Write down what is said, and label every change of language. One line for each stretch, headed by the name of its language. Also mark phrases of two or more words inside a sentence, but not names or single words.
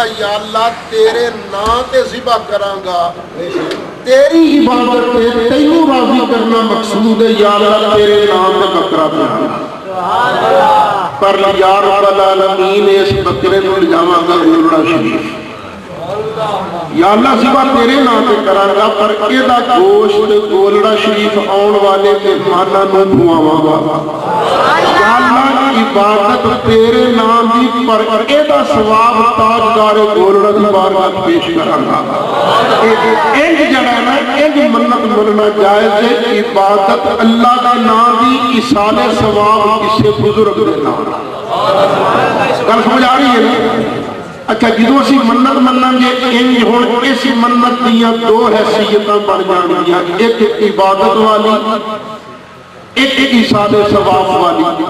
Punjabi: یا اللہ تیرے نام تے ذبح کراں گا، تیری عبادت تے تینوں راضی کرنا مقصود ہے، یا اللہ تیرے نام تے بکرا دیاں گا۔ پر
Arabic: یا رب العالمین
Punjabi: اس بکرے نو لجاواں گا گولڑا شریف، یا اللہ ذبح تیرے نام تے کراں گا، پر ایدا گوشت گولڑا شریف آن والے مہماناں نو کھواواں گا۔ یا اللہ عبادت تیرے نام دی، پر ایدا ثواب تاجدار گولڑا دی بارگاہ پیش کراں گا۔ انج جڑا ہے نا، انج منت مننا جائز ہے، عبادت اللہ دا نام دی، ایصال ثواب کسے بزرگ دے نام۔ گل سمجھ آ رہی ہے نا؟ اچھا جدوں اسی منت مننا گے انج ہن اس منت دیاں دو حیثیتاں بن جانگیاں، ایک عبادت والی، ایک ایصال ثواب والی۔